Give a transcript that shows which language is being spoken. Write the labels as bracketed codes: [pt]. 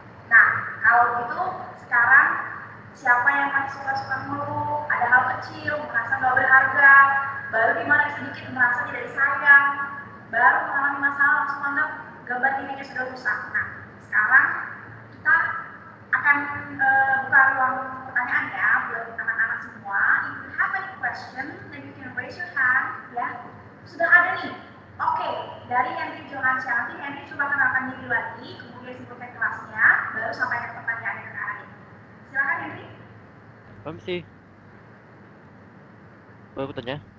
[id] Nah, kalau gitu sekarang siapa yang masih suka-suka ngeluh, ada hal kecil, merasa gak berharga, baru dimarahi sedikit merasa tidak disayang, baru mengalami masalah langsung anggap gambar dirinya sudah rusak. Nah, sekarang kita akan buka ruang pertanyaan ya buat anak-anak semua. [en] If you have any question, then you can raise your hand ya. [id] Sudah ada nih. Oke, dari Henry Johansyah, nanti Henry coba kenalkan diri lagi, kemudian sebutkan kelasnya, baru sampaikan pertanyaannya ke Kak Adit. Silakan Henry. Permisi. Boleh bertanya?